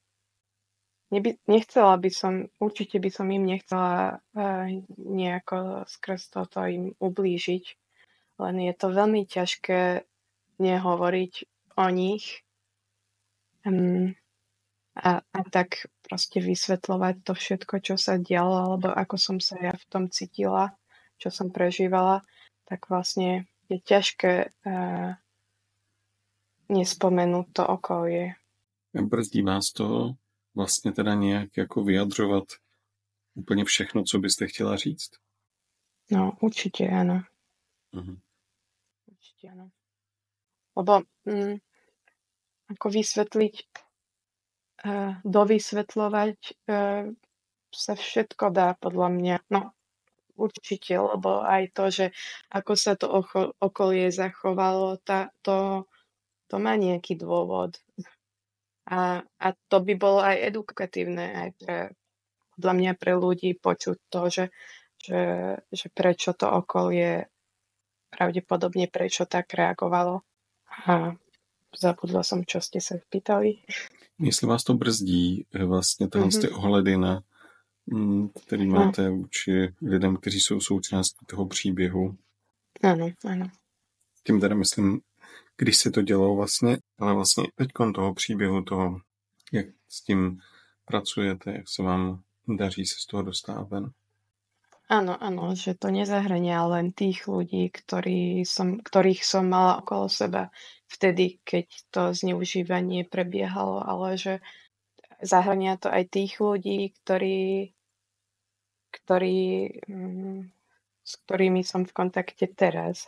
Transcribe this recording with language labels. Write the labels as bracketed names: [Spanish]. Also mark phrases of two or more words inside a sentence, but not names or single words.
[Slovak] Určite by som im nechcela nejako skrz toto im ublížiť, len je to veľmi ťažké nehovoriť o nich a tak proste vysvetľovať to všetko, čo sa dialo, alebo ako som sa ja v tom cítila, čo som prežívala, tak vlastne je ťažké nespomenúť to okolie. [Czech] Brzdí vás to vlastně teda nějak jako vyjadřovat úplně všechno, co byste chtěla říct? [Slovak] No, určite áno. Určite áno. Lebo ako vysvetliť, dovysvetľovať sa všetko dá podľa mňa. No, určite, lebo aj to, že ako sa to okolie zachovalo, to má nejaký dôvod. A to by bolo aj edukatívne, aj podľa mňa pre ľudí počuť to, že prečo to okolie pravdepodobne prečo tak reagovalo. A zabudla som, čo ste sa pýtali. [Czech] Jestli vás to brzdí, vlastně tyhle ty ohledy, který máte vůči lidem, kteří jsou součástí toho příběhu. [Slovak] Áno. [Czech] Tím teda myslím, když se to dělo vlastně, ale vlastně teďkon toho příběhu, toho, jak s tím pracujete, jak se vám daří se z toho dostávat ven. [Slovak] Áno, že to nezahrania len tých ľudí, ktorých som mala okolo seba vtedy, keď to zneužívanie prebiehalo, ale že zahrania to aj tých ľudí, s ktorými som v kontakte teraz.